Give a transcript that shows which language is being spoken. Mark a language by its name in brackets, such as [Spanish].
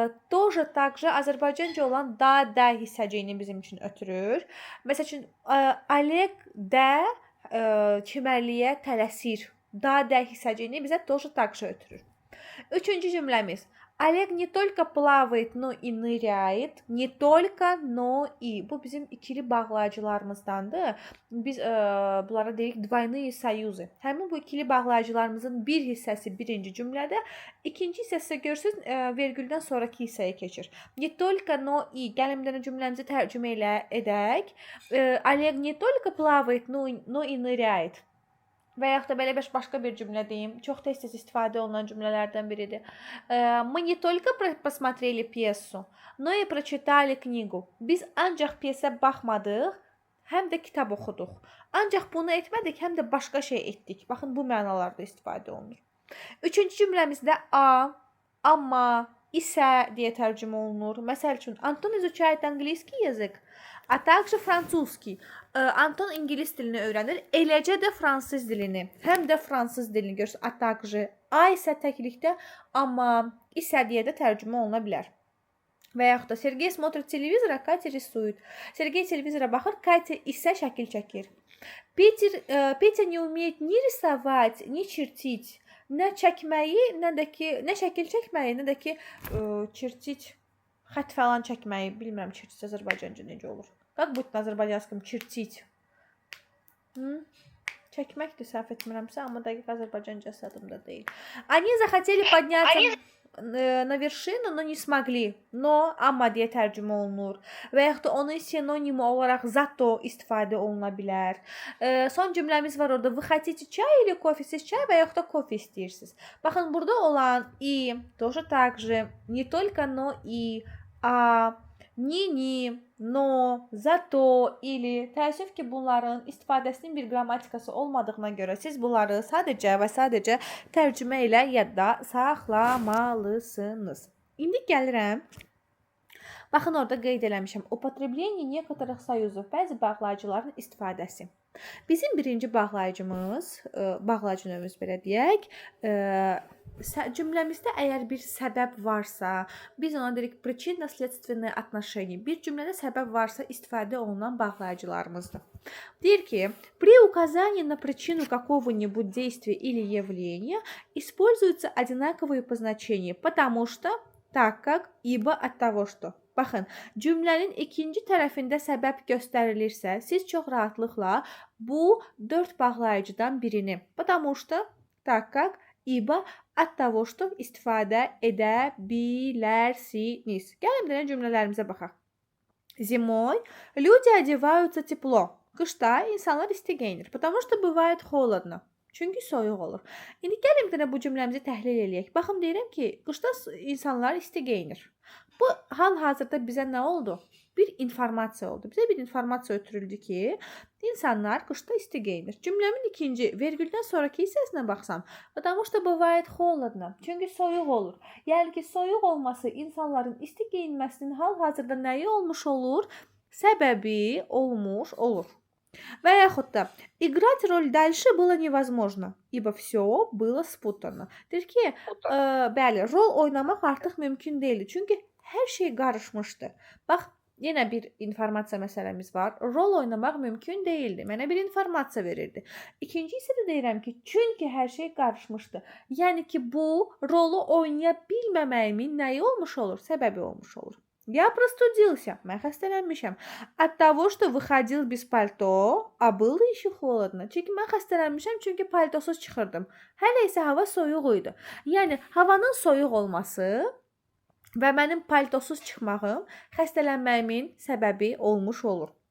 [Russian] Тоже также [Azerbaijani] Azərbaycanca olan da hissəciyini bizim üçün ötürür. Məsəl üçün Oleg də çimərliyə tələsir. Da hissəciyini bizə [Russian] тоже также [Azerbaijani] ötürür. Üçüncü cümləmiz. [Russian] Олег не только плавает, но и ныряет. Не только, но и. [Azerbaijani] Bu bizim ikili bağlayıcılarımızdandır. Biz bunlara deyirik [Russian] двойные союзы. [Azerbaijani] Həmin bu ikili bağlayıcılarımızın bir hissəsi birinci cümlədə, ikinci hissəsi görürsünüz vergüldən sonraki hissəyə keçir. [Russian] Не только, но и. [Azerbaijani] Gəlin bir dənə cümləmizi tərcümə edək. [Russian] Олег не только плавает, но и ныряет. [Azerbaijani] Və yaxud da belə başqa bir cümlə deyim. Çox tez-tez istifadə olunan cümlələrdən biridir. [Russian] Мы не только посмотрели пьесу, но и прочитали книгу. [Azerbaijani] Biz ancaq pyesə baxmadıq, həm də kitab oxuduq. Ancaq bunu etmədik, həm də başqa şey etdik. Baxın, bu mənalarda istifadə olunur. Üçüncü cümləmizdə a, amma, isə deyə tərcümə olunur. Məsəl üçün, [Russian] Anton изучает английский язык, а также французский. [Azerbaijani] Anton ingilis dilini öyrənir, eləcə də fransız dilini, həm də fransız dilini görürsünüz. [Russian] A также. [Azerbaijani] A isə təklikdə, amma, isə deyə də tərcümə oluna bilər. Və yaxud da [Russian] Sergey смотрит телевизор, а Катя рисует. [Azerbaijani] Sergey televizora baxır, Katya isə şəkil çəkir. [Russian] Petya не умеет ни рисовать, ни чертить. [Azerbaijani] Nə çəkməyi, nə şəkil çəkməyi, nə də ki çirtit, xət falan çəkməyi, bilmirəm çirtit Azərbaycanca necə olur. [Russian] Как будет на азербайджанском чертить? [Azerbaijani] Çəkməkdir, səhv etmirəmsə, amma dəqiq Azərbaycancası adımda deyil. [Russian] Они захотели подняться на вершину, но не смогли. [Azerbaijani] Но, amma deyə tərcümə olunur. Və yaxud da onun sinonimi olaraq zато istifadə oluna bilər. Son cümləmiz var orada. [Russian] Вы хотите чай или кофе? [Azerbaijani] Siz çay və yaxud da kofe istəyirsiniz. Baxın, burada olan [Russian] и тоже так же. Не только, но и, а, ni, no, zato, ili. [Azerbaijani] Təəssüf ki, bunların istifadəsinin bir qrammatikası olmadığına görə siz bunları sadəcə və sadəcə tərcümə ilə yadda saxlamalısınız. İndi gəlirəm. Baxın, orada qeyd eləmişəm. [Russian] Употребление некоторых союзов. [Azerbaijani] Bəzi bağlayıcıların istifadəsi. Bizim birinci bağlayıcımız, bağlayıcı növümüz belə deyək, cümləmizdə əgər bir səbəb varsa, biz ona deyirik [Russian] причинно-следственные отношения. [Azerbaijani] Bir cümlədə səbəb varsa istifadə olunan bağlayıcılarımızdır. Deyir ki, [Russian] при указании на причину какого-нибудь действия или явления используются одинаковые позначения, потому что, так как, ибо, от того что. [Azerbaijani] Baxın, cümlənin ikinci tərəfində səbəb göstərilirsə, siz çox rahatlıqla bu 4 bağlayıcıdan birini, [Russian] потому что, так как, ибо, от того что [Azerbaijani] istifadə edə bilərsiniz. Gəlin bir cümlələrimizə baxaq. [Russian] Зимой люди одеваются тепло. [Azerbaijani] Qışda insanlar isti geyinir, [Russian] потому что бывает холодно. [Azerbaijani] Çünki soyuq olur. İndi gəlin bir dənə bu cümləmizi təhlil eləyək. Baxın deyirəm ki, qışda insanlar isti geyinir. Bu hal-hazırda bizə nə oldu? Bir informasiya oldu. Bizə bir informasiya ötürüldü ki, insanlar qışda isti geyinir. Cümləmin ikinci vergüldən sonraki hissəsinə baxsam, [Russian] потому что bывает холодно. [Azerbaijani] Çünki soyuq olur. Yəni ki, soyuq olması insanların isti geyinməsinin hal-hazırda nəyi olmuş olur? Səbəbi olmuş olur. Və yaxud da [Russian] играть роль дальше было невозможно, ибо все было спутано. [Azerbaijani] Deyir ki, bəli, rol oynamaq artıq mümkün deyildi. Çünki hər şey qarışmışdı. Bax, yenə bir informasiya məsələmiz var. Rol oynamaq mümkün deyildi. Mənə bir informasiya verirdi. İkinci isə də deyirəm ki, çünki hər şey qarışmışdı. Yəni ki, bu rolu oynaya bilməməyimin nəyi olmuş olur? Səbəbi olmuş olur. [Russian] Я простудился. [Azerbaijani] Mən xəstələnmişəm. [Russian] От того, что выходил без пальто, а было еще холодно. [Azerbaijani] Çünki mən xəstələnmişəm, çünki paltosuz çıxırdım. Hələ isə hava soyuq idi. Yəni havanın soyuq olması və mənim paltosuz çıxmağım xəstələnməyimin səbəbi olmuş olur.